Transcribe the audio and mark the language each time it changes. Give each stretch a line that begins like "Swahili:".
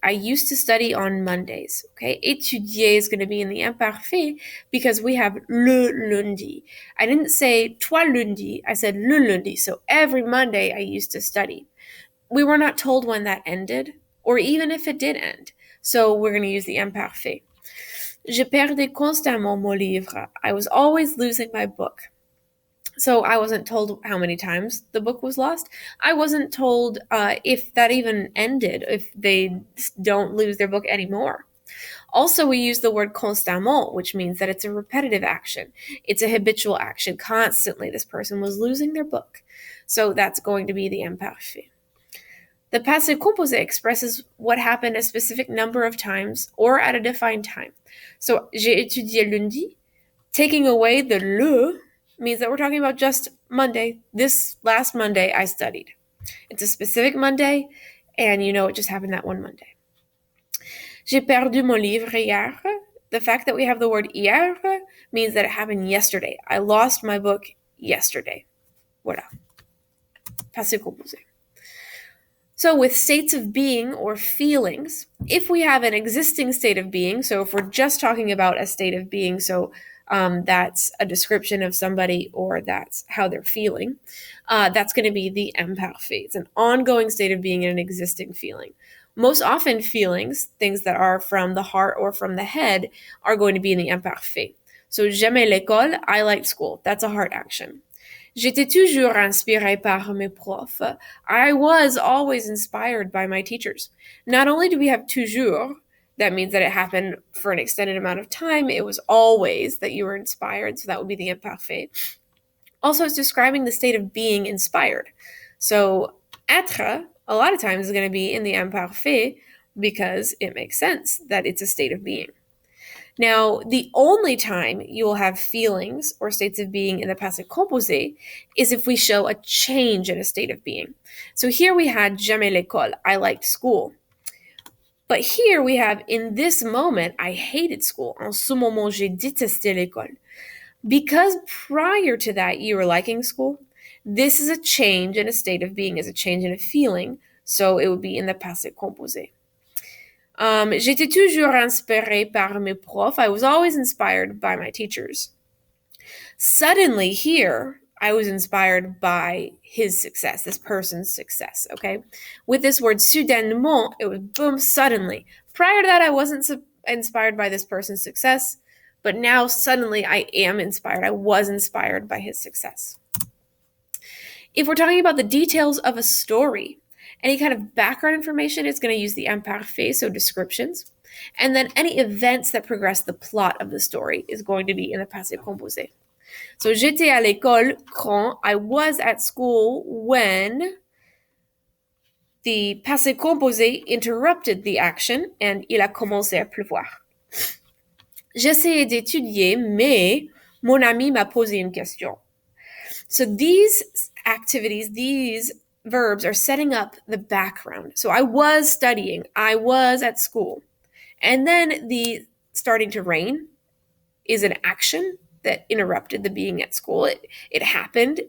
English: I used to study on Mondays. Okay, étudier is going to be in the imparfait because we have le lundi. I didn't say toi lundi. I said le lundi. So every Monday I used to study. We were not told when that ended, or even if it did end. So we're going to use the imparfait.
French: Je perdais constamment mon livre.
English: I was always losing my book. So I wasn't told how many times the book was lost. I wasn't told if that even ended, if they don't lose their book anymore. Also, we use the word constamment, which means that it's a repetitive action. It's a habitual action. Constantly, this person was losing their book. So that's going to be the imparfait. The passé composé expresses what happened a specific number of times or at a defined time. So,
French: j'ai étudié lundi.
English: Taking away the le means that we're talking about just Monday. This last Monday I studied. It's a specific Monday, and you know it just happened that one Monday.
French: J'ai perdu mon livre hier.
English: The fact that we have the word hier means that it happened yesterday. I lost my book yesterday. Voilà. Passé composé. So with states of being or feelings, if we have an existing state of being, so if we're just talking about a state of being, so that's a description of somebody or that's how they're feeling, that's going to be the imparfait. It's an ongoing state of being and an existing feeling. Most often, feelings, things that are from the heart or from the head, are going to be in the imparfait. So,
French: j'aimais l'école,
English: I liked school. That's a heart action.
French: J'étais toujours inspiré par mes profs.
English: I was always inspired by my teachers. Not only do we have toujours, that means that it happened for an extended amount of time. It was always that you were inspired, so that would be the imparfait. Also, it's describing the state of being inspired. So, être, a lot of times, is going to be in the imparfait because it makes sense that it's a state of being. Now, the only time you will have feelings or states of being in the Passé Composé is if we show a change in a state of being. So here we had
French: j'aimais l'école,
English: I liked school. But here we have, in this moment, I hated school.
French: En ce moment, j'ai détesté l'école.
English: Because prior to that, you were liking school, this is a change in a state of being, is a change in a feeling. So it would be in the Passé Composé.
French: J'étais toujours inspiré par mes profs.
English: I was always inspired by my teachers. Suddenly here, I was inspired by his success, this person's success, okay? With this word soudainement, it was boom, suddenly. Prior to that, I wasn't inspired by this person's success, but now suddenly I am inspired. I was inspired by his success. If we're talking about the details of a story, any kind of background information is going to use the imparfait, so descriptions. And then any events that progress the plot of the story is going to be in the passé composé. So,
French: j'étais à l'école quand,
English: I was at school when the passé composé interrupted the action and
French: il a commencé à pleuvoir. J'essayais d'étudier, mais mon ami m'a posé une question.
English: So these activities, these verbs are setting up the background. So I was studying, I was at school. And then the starting to rain is an action that interrupted the being at school. It happened.